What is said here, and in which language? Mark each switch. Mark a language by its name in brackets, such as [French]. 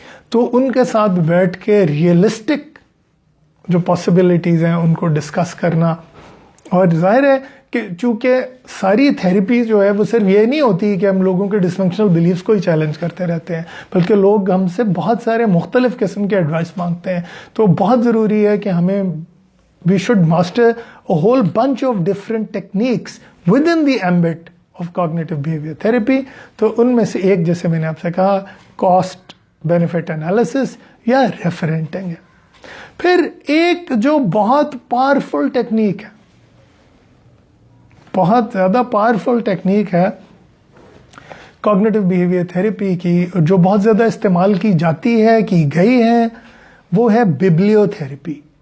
[Urdu] تو ان کے ساتھ بیٹھ کے ریئلسٹک جو پاسبلٹیز ہیں ان کو ڈسکس کرنا. اور ظاہر ہے کہ چونکہ ساری تھیراپی جو ہے وہ صرف یہ نہیں ہوتی کہ ہم لوگوں کے ڈسفنکشنل بلیفز کو ہی چیلنج کرتے رہتے ہیں، بلکہ لوگ ہم سے بہت سارے مختلف قسم کے ایڈوائس مانگتے ہیں. تو بہت ضروری ہے کہ ہمیں [English] we should master a whole bunch of different techniques within the ambit of cognitive behavior therapy. [Urdu] تو ان میں سے ایک، جیسے میں نے آپ سے کہا، cost benefit analysis یا ریفرینٹنگ ہے. پھر ایک جو بہت پاورفل ٹیکنیک ہے، بہت زیادہ پاورفل ٹیکنیک ہے کوگنیٹو بیہیویئر تھراپی کی، جو بہت زیادہ استعمال کی جاتی ہے، کی گئی ہے، وہ ہے ببلیو تھراپی.